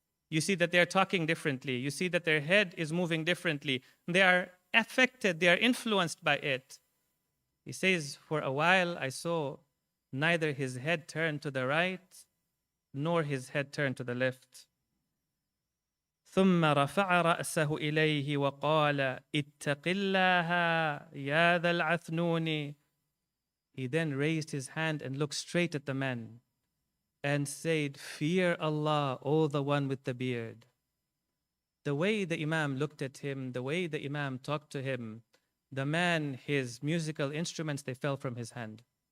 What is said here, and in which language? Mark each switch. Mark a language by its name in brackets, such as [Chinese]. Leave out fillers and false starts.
[English] You see that they're talking differently. You see that their head is moving differently. They are affected, they are influenced by it. He says, for a while I saw neither his head turn to the right nor his head turn to the left. [Arabic] ثم رفع رأسه إليه وقال اتق الله يا ذا العثنون. [English] He then raised his hand and looked straight at the man and said, fear Allah, O the one with the beard. The way the Imam looked at him, the way the Imam talked to him, the man, his musical instruments, they fell from his hand.